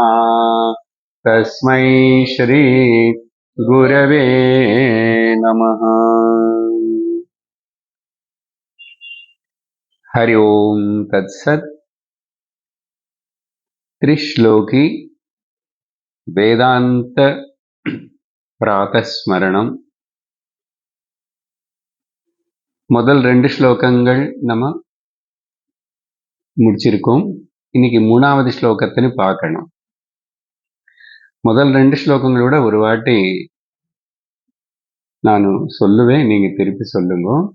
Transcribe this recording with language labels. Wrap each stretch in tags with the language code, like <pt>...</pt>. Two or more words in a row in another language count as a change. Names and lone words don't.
<sa>तस्मै श्री गुरवे नमः। हरि ओम तत्सत्।</sa> <ta>त्रिश्लोकी வேதாந்த பிராதஸ்மரணம். முதல் 2 ஸ்லோகங்கள் நம்ம முடிச்சிருக்கோம். இன்னைக்கு 3வது ஸ்லோகத்தின்னு பார்க்கணும். முதல் 2 ஸ்லோகங்களோட ஒரு வாட்டி நான் சொல்லுவேன், நீங்க திருப்பி சொல்லுங்க.</ta>